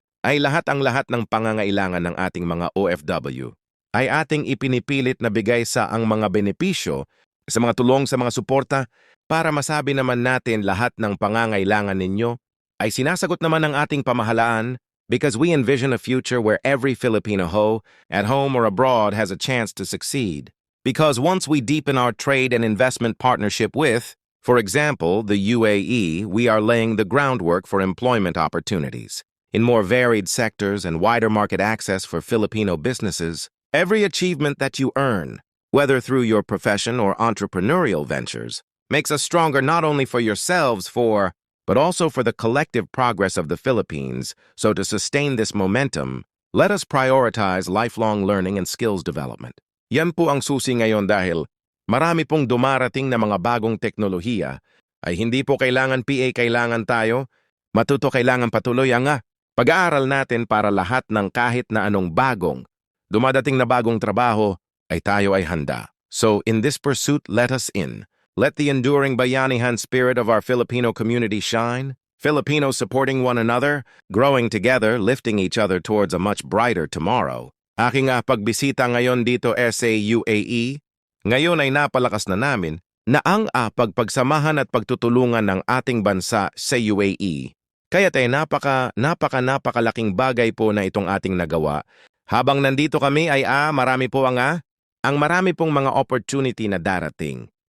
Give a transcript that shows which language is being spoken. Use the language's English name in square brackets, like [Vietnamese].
[Filipino] ay lahat ng pangangailangan ng ating mga OFW ay ating ipinipilit na bigay sa ang mga benepisyo, sa mga tulong, sa mga suporta para masabi naman natin lahat ng pangangailangan ninyo ay sinasagot naman ng ating pamahalaan [English] because we envision a future where every Filipino at home or abroad has a chance to succeed. Because once we deepen our trade and investment partnership with, for example, the UAE, we are laying the groundwork for employment opportunities. In more varied sectors and wider market access for Filipino businesses, every achievement that you earn, whether through your profession or entrepreneurial ventures, makes us stronger not only for yourselves, but also for the collective progress of the Philippines. So to sustain this momentum, let us prioritize lifelong learning and skills development. [Filipino] Yan po ang susi ngayon dahil marami pong dumarating na mga bagong teknolohiya ay hindi po kailangan PA kailangan tayo, matuto kailangan patuloy ang pag-aaral natin para lahat ng kahit na anong dumadating na bagong trabaho ay tayo ay handa. [English] So in this pursuit, let us in. Let the enduring bayanihan spirit of our Filipino community shine. Filipinos supporting one another, growing together, lifting each other towards a much brighter tomorrow. [Filipino] Aking pagbisita ngayon dito sa UAE, ngayon ay napalakas na namin na ang pagpagsamahan at pagtutulungan ng ating bansa sa UAE. Kaya napakalaking bagay po na itong ating nagawa. Habang nandito kami ay marami po ang marami pong mga opportunity na darating.